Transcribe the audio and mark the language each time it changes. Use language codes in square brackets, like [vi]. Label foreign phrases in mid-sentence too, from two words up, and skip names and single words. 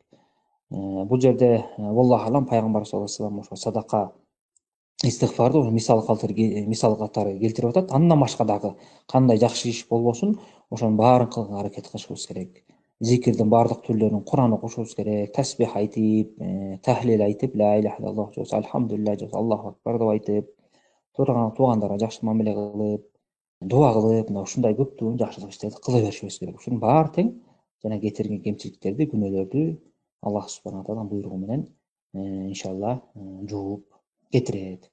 [ky] Бул жерде [ar] الله أعلم [ky] пайгамбарыбыз [ar] صلى الله عليه وسلم [ky] ошо садака, истихбарды мисал катары келтирип атат. Андан башка дагы кандай жакшы иш болбосун, ошонун баарын кылганга аракет кылышыбыз керек. Зикирдин баардык түрлөрүн Куран окушубуз керек. Тасбих айтып, тахлил айтып, [ar] لا إله إلا الله [ky] же болбосо альхамдулилля же болбосо [ar] الله أكبر [ky] деп айтып, туугандарга жакшы мамиле кылып, дуа кылып, мына ушундай көптөгөн жакшылык иштерди кыла беришибиз керек. Ушунун баары тең жана кетирген кемчиликтерди, күнөөлөрдү Аллах субхана тааладын буйругу менен иншалла жууп кетирет.